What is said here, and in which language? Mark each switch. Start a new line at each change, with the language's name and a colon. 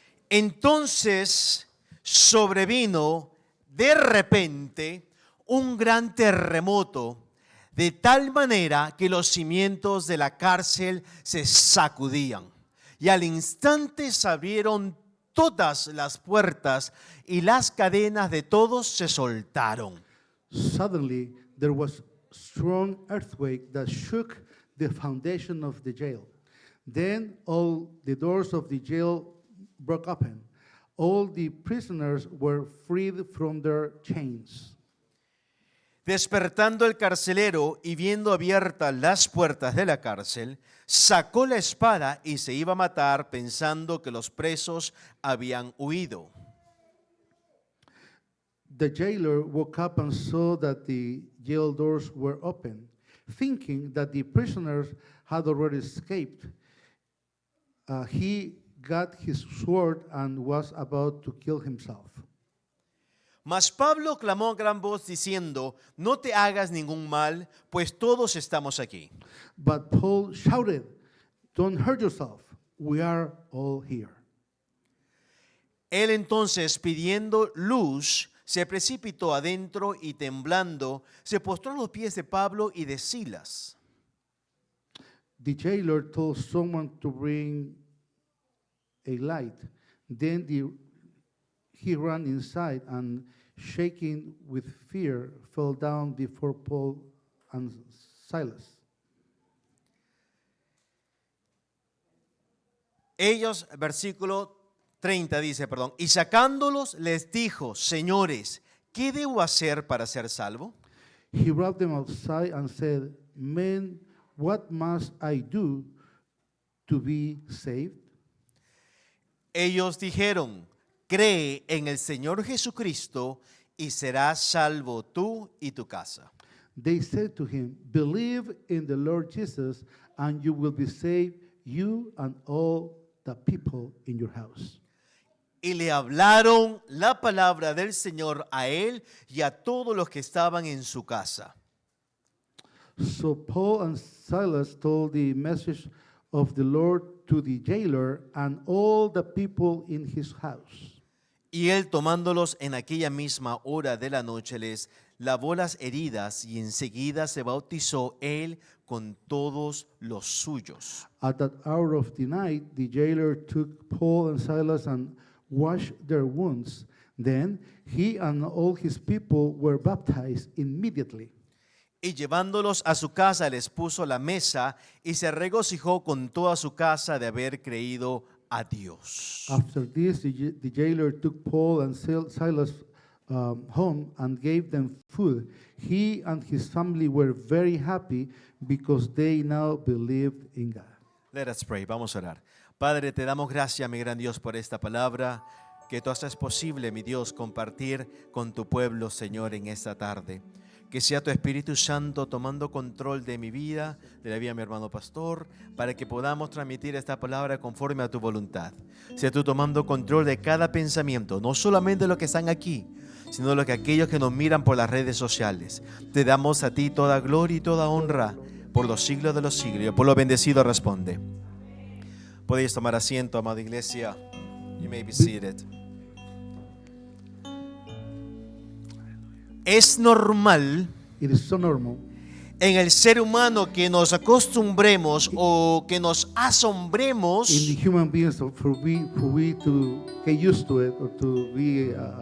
Spanish: Entonces sobrevino de repente un gran terremoto, de tal manera que los cimientos de la cárcel se sacudían, y al instante se abrieron todas las puertas y las cadenas de todos se soltaron.
English: Suddenly, there was strong earthquake that shook the foundation of the jail. Then all the doors of the jail broke open. All the prisoners were freed from their chains.
Spanish: Despertando el carcelero y viendo abiertas las puertas de la cárcel, sacó la espada y se iba a matar pensando que los presos habían huido.
English: The jailer woke up and saw that the jail doors were open, thinking that the prisoners had already escaped. He got his sword and was about to kill himself.
Spanish: Mas Pablo clamó a gran voz diciendo, no te hagas ningún mal, pues todos estamos aquí.
English: But Paul shouted, "Don't hurt yourself. We are all here."
Spanish: Él entonces, pidiendo luz, se precipitó adentro y temblando, se postró a los pies de Pablo y de Silas.
English: The jailer told someone to bring a light. Then he ran inside and, shaking with fear, fell down before Paul and Silas.
Spanish: Ellos, versículo 30 dice, y sacándolos les dijo, señores, ¿qué debo hacer para ser salvo?
English: He brought them outside and said, "Men, what must I do to be saved?"
Spanish: Ellos dijeron, cree en el Señor Jesucristo y serás salvo tú y tu casa.
English: They said to him, "Believe in the Lord Jesus, and you will be saved, you and all the people in your house."
Spanish: Y le hablaron la palabra del Señor a él y a todos los que estaban en su casa.
English: So Paul and Silas told the message of the Lord to the jailer and all the people in his house.
Spanish: Y él, tomándolos en aquella misma hora de la noche, les lavó las heridas y enseguida se bautizó él con todos los suyos.
English: At that hour of the night, the jailer took Paul and Silas and washed their wounds. Then he and all his people were baptized immediately.
Spanish: Y llevándolos a su casa les puso la mesa y se regocijó con toda su casa de haber creído a Dios.
English: After this, the jailer took Paul and Silas home and gave them food. He and his family were very happy because they now believed in God. Let us pray.
Spanish: Vamos a orar. Padre, te damos gracias, mi gran Dios, por esta palabra que tú haces posible, mi Dios, compartir con tu pueblo, Señor, en esta tarde. Que sea tu Espíritu Santo tomando control de mi vida, de la vida de mi hermano pastor, para que podamos transmitir esta palabra conforme a tu voluntad. Sea tú tomando control de cada pensamiento, no solamente de los que están aquí, sino de los que aquellos que nos miran por las redes sociales. Te damos a ti toda gloria y toda honra por los siglos de los siglos. Y el pueblo bendecido responde. Podéis tomar asiento, amada iglesia.
English: You may be seated.
Spanish: Es normal
English: It is so normal
Spanish: en el ser humano que nos acostumbremos o que nos
English: in
Spanish: asombremos
English: the human beings for we to get used to it or to be